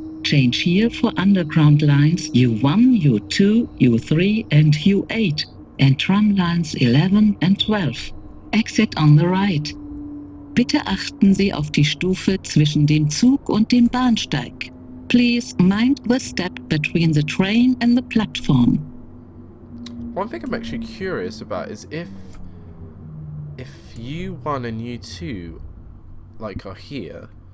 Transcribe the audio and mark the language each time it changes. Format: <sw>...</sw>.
<en>Change here for underground lines U1, U2, U3 and U8 and tram lines 11 and 12. Exit on the right.</en> <de>Bitte achten Sie auf die Stufe zwischen dem Zug und dem Bahnsteig.</de> <en>Please mind the step between the train and the platform. One thing I'm actually curious about is if U1 and U2 like are here.</en>